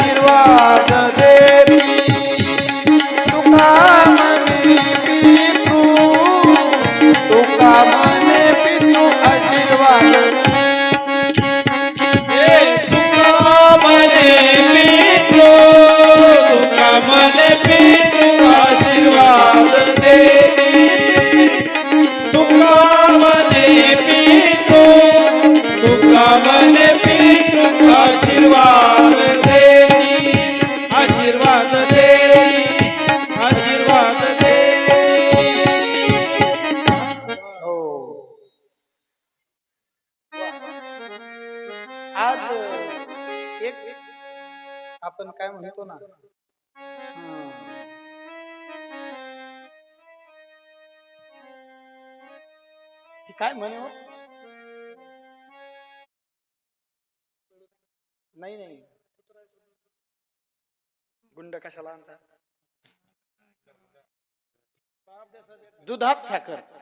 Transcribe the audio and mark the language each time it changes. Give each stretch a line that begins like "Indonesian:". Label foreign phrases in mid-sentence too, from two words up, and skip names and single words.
Marathi: आशीर्वाद देती तुका म्हणे पितू तुका म्हणे पितू आशीर्वाद तुका म्हणे पितू तुका म्हणे पितू आशीर्वाद देती तुका म्हणे पितू तुका म्हणे पितू आशीर्वाद देती आशीर्वाद देती आशीर्वाद देती. हो आज एक आपण काय म्हणतो ना ती काय म्हणे हो? नाही नाही गुंड कशाला आणता दुधात साखर.